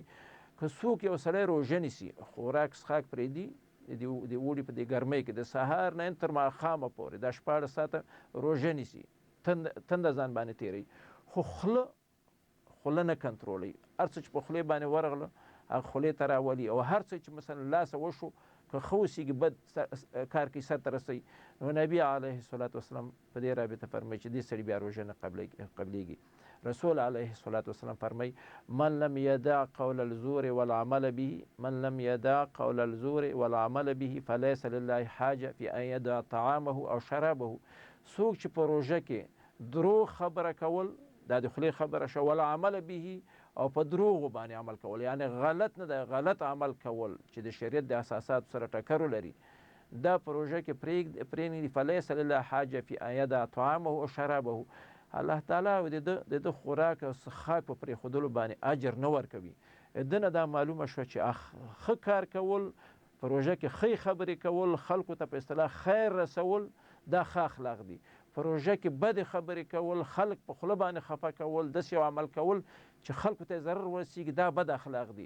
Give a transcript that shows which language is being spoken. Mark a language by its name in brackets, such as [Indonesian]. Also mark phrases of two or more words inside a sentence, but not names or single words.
[Pashto] که څوک یو سړی روژه نیسي، خوراک څښاک پرېږدي د اوړي په دې ګرمۍ کې د سهار نه تر ماښامه پورې دا 16 ساعته روژه نیسي، تنده ځان باندې تېروي، خو خوله نه کنټرولوي. هر څه چې په خولې باندې ورغله هغه خولې ته راولي او هر څه چې مثلا لاسه وشو که ښه اوسېږي بد کار کوي سرته رسوي. نو نبي [Arabic] علیه الصلاة والسلام [Pashto] په دې رابطه فرمایي چې دې سړي بیا روژه نه قبلیږي. [Arabic] رسول علیه الصلاة والسلام فرمایي من لم یدع قول الزور والعمل به من لم یدع قول الزور والعمل به فلیس لله حاجه فی ان یدع طعامه او شرابه. څوک چې په روژه کې دروغ خبره کول، دا د خولې خبره شو، والعمل به او په دروغو باندې عمل کول، یعنی غلط نه ده، غلط عمل کول چې د شریعت د اساساتو سره ټکر لري، دا په روژه کې پرېږدي. فلیس لله حاجه فی ان یدع طعامه او شرابه. [Pashto] الله تعالی د ده خوراک او څښاک په پرېښودلو باندې اجر نه ورکوي. ده نه دا معلومه شوه چې ښه کار کول په روژه کې ښې خبرې کول، خلکو ته په اصطلاح خیر رسول، دا ښه اخلاق دي. په روژه کې بدې خبرې کول، خلک په خوله باندې خفه کول، داسې یو عمل کول چې خلکو ته ضرر ورسېږي، دا بد اخلاق دي.